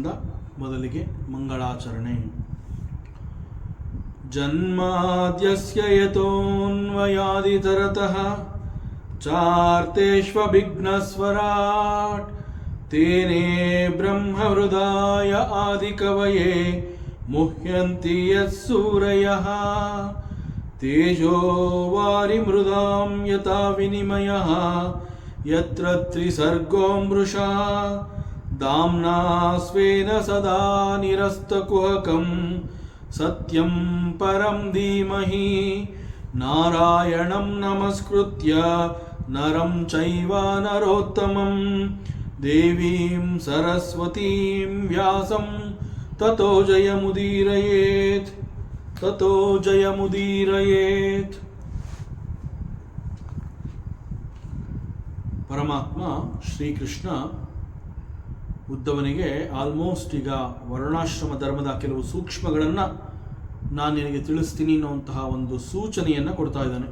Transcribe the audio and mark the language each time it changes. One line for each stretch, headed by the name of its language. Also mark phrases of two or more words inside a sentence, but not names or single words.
Kannada: ಮೊದಲಿಗೆ ಮಂಗಳಾಚರಣೆ.
Sanskrit: ಜನ್ಮಾದ್ಯಸ್ಯ ಯತೋನ್ವಯಾದಿತರತಃ ಚಾರ್ತೇಷ್ವಭಿಘ್ನಸ್ವರಾಟ್ ತೇನೇ ಬ್ರಹ್ಮಹೃದಾಯ ಆದಿಕವಯೇ ಮುಹ್ಯಂತಿ ಯತ್ಸೂರಯಃ ತೇಜೋ ವಾರಿಮೃದಾಂ ಯಥಾ ವಿನಿಮಯಃ ಯತ್ರ ತ್ರಿಸರ್ಗೋ ಮೃಷಾ ಧಾಮ್ನಾ ಸ್ವೇನ ಸದಾ ನಿರಸ್ತಕುಹಕಂ ಸತ್ಯಂ ಪರಂ ಧೀಮಹಿ ನಾರಾಯಣಂ ನಮಸ್ಕೃತ್ಯ ನರಂ ಚೈವ ನರೋತ್ತಮಂ ದೇವೀಂ ಸರಸ್ವತೀಂ ವ್ಯಾಸಂ ತತೋ ಜಯಮುದೀರಯೇತ್ ತತೋ ಜಯಮುದೀರಯೇತ್.
Kannada: ಪರಮಾತ್ಮ ಶ್ರೀಕೃಷ್ಣ ಉದ್ಧವನಿಗೆ ಆಲ್ಮೋಸ್ಟ್ ಈಗ ವರ್ಣಾಶ್ರಮ ಧರ್ಮದ ಕೆಲವು ಸೂಕ್ಷ್ಮಗಳನ್ನು ನಾನು ನಿನಗೆ ತಿಳಿಸ್ತೀನಿ ಅನ್ನುವಂತಹ ಒಂದು ಸೂಚನೆಯನ್ನು ಕೊಡ್ತಾ ಇದ್ದಾನೆ.